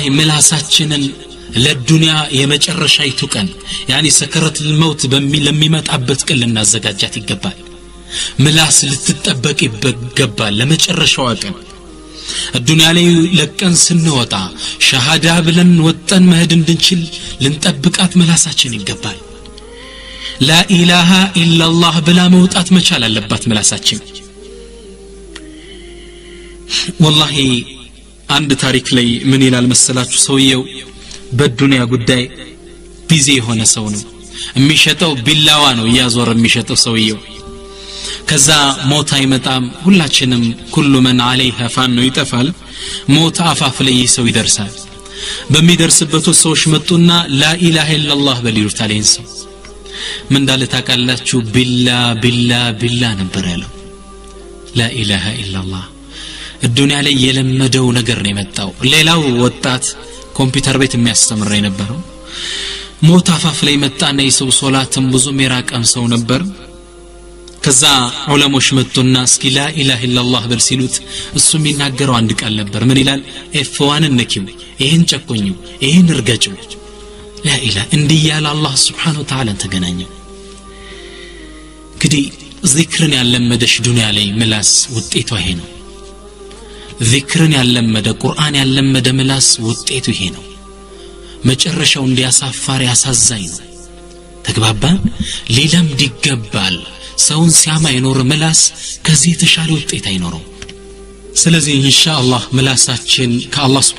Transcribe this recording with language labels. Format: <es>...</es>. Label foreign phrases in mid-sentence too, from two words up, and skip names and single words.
<am>ምላሳችንን ለዱንያ የመጨረሻይቱ ቀን</am> <ar>يعني سكرات الموت</ar> <am>ለሚመጣበት ቀን ልናዘጋጃት ይገባል ምላስ ልትጠበቅ ይገባል ለመጨረሻው ቀን الدنيا ላይ ለቀን ስንወጣ ሸሃዳ ብለን ወጣን መሄድ እንድንችል ልንጠብቃት ምላሳችን ይገባል</am> <ar>لا اله الا الله</ar> <am>ብላ መውጣት መቻል አለባት ምላሳችን والله አንድ ታሪክ ላይ ምን ይላል መሰላችሁ ሰውየው በዱንያ ጉዳይ ቢዚ የሆነ ሰው ነው የሚሸጠው ቢላዋ ነው ያዞር የሚሸጠው ሰውየው ከዛ ሞት አይመጣም ሁላችንም</am> <ar>كل من عليها</ar> <am>ፋን ነው ይጠፋል ሞት አፋፍ ላይ ሰው ይደርሳል በሚደርስበት ሰዎች መጡና</am> <ar>لا اله الا الله</ar> <am>በሊሉት አለኝ ሰው ምን እንዳለ ታውቃላችሁ ቢላ ነበር ያለው</am> <ar>لا اله الا الله</ar> <am>الدنيا ላይ የለመደው ነገር ነው የመጣው ሌላው ወጣት ኮምፒውተር ቤት የሚያስተምር የነበረው ሞት አፋፍ ላይ መጣና የሰው ሶላትም ብዙ ሚራቀም ሰው ነበር ከዛ ዑለሞች መጡና እስኪ</am> <ar>لا اله الا الله</ar> <am>በል ሲሉት እሱ የሚናገረው አንድ ቃል ነበር ምን ይላል ኤፍዋን ነኪው ይሄን ጨቆኙ ይሄን እርገጭው</am> <ar>لا اله</ar> <am>እንዲያለ አላህ</am> <ar>سبحانه وتعالى</ar> <am>ተገናኘው እንግዲህ ዚክርን ያለመደሽ ዱንያ ላይ ምላስ ውጤቱ ይሄ ነው ዚክርን ያለመደ ቁርአን ያለመደ ምላስ ውጤቱ ይሄ ነው መጨረሻው እንዲያሳፋር ያሳዛኝ ነው ተግባባን ሊለምድ ይገባል ሰውን ሲያማ ይኖር ምላስ ከዚህ ተሻለ ውጤት አይኖረው ስለዚህ ኢንሻአላህ ምላሳችን ከአላህ Subhanahu</am>